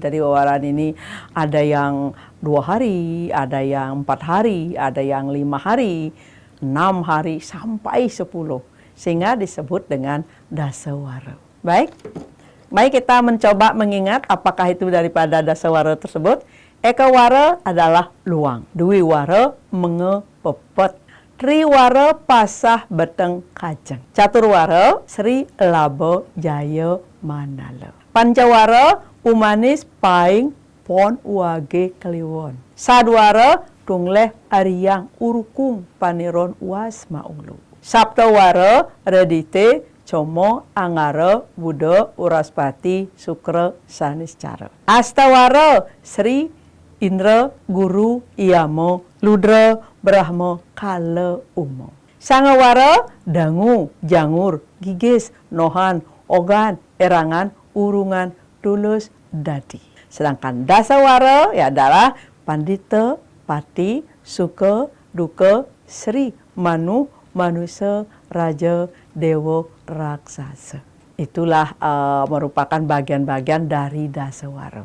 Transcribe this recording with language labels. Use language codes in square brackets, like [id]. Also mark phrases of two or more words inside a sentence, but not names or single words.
[id] Dari wawaran ini ada yang 2 hari, ada yang 4 hari, ada yang 5 hari, 6 hari sampai 10. Sehingga disebut dengan dasawara. Baik. Mari kita mencoba mengingat apakah itu daripada dasawara tersebut. Ekawara adalah luang. Dwiwara mengepepet. Triwara pasah beteng kajeng. Caturwara Sri Labo Jaya Manala. Pancawara umanis paing pon uage kliwon. Sadwara tungleh ariyang urukung paniron uas maunglu. Saptawara redite Como Angara Buddha Uraspati Sukra Saniscara. Astawara Sri Indra Guru Iyamo Ludra Brahma Kala Umo. Sangawara Dangu Jangur Gigis Nohan Ogan Erangan Urungan Tulus Dadi. Sedangkan dasawara ya adalah Pandita Pati Suka Duka Sri Manu manusia, raja, dewa, raksasa. Itulah merupakan bagian-bagian dari Dasawara.